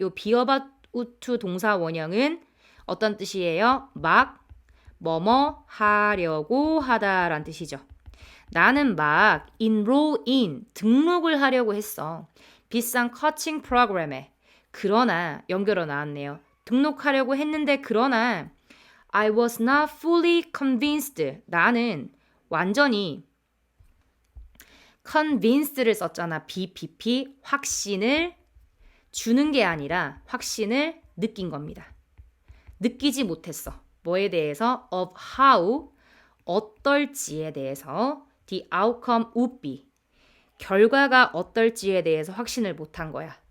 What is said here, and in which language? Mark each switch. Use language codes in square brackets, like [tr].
[ko] 요 be about to 동사 원형은 어떤 뜻이에요? 막 뭐뭐 하려고 하다라는 뜻이죠. 나는 막 enroll in 등록을 하려고 했어. 비싼 커칭 프로그램에. 그러나 연결어 나왔네요. [en] 등록하려고 했는데 그러나 I was not fully convinced. [ko] 나는 완전히 convinced를 썼잖아. BPP 확신을 주는 게 아니라 확신을 느낀 겁니다. 느끼지 못했어. 뭐에 대해서? of how 어떨지에 대해서 the outcome would be 결과가 어떨지에 대해서 확신을 못한 거야.